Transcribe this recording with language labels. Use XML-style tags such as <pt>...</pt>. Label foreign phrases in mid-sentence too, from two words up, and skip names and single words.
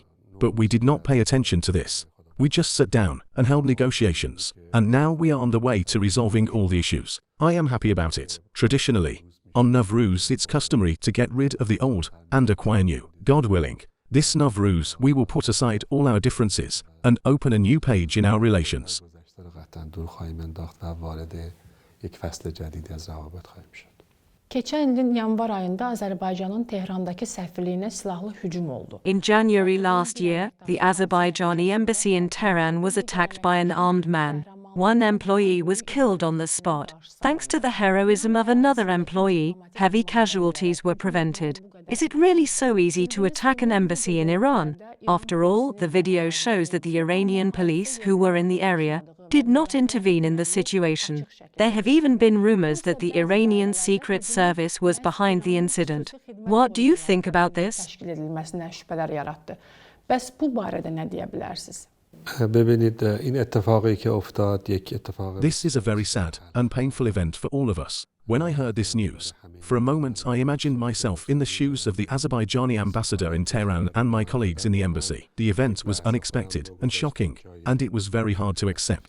<en>But we did not pay attention to this. We just sat down and held negotiations, and now we are on the way to resolving all the issues. I am happy about it. Traditionally, on Nowruz it's customary to get rid of the old and acquire new. God willing, this Nowruz we will put aside all our differences and open a new page in our relations.</en> <az>Keçən ilin yanvar ayında Azərbaycanın Tehrandakı səfirliyinə silahlı hücum oldu.</az> <en>In January last year, the Azerbaijani embassy in Tehran was attacked by an armed man. One employee was killed on the spot. Thanks to the heroism of another employee, heavy casualties were prevented. Is it really so easy to attack an embassy in Iran? After all, the video shows that the Iranian police who were in the area did not intervene in the situation. There have even been rumors that the Iranian Secret Service was behind the incident. What do you think about this?</en> <az>Təşkil edilməsindən şübhələr yaratdı. Bəs bu barədə nə deyə bilərsiniz?</az> <en>This is a very sad and painful event for all of us. When I heard this news, for a moment I imagined myself in the shoes of the Azerbaijani ambassador in Tehran and my colleagues in the embassy. The event was unexpected and shocking, and it was very hard to accept.</en>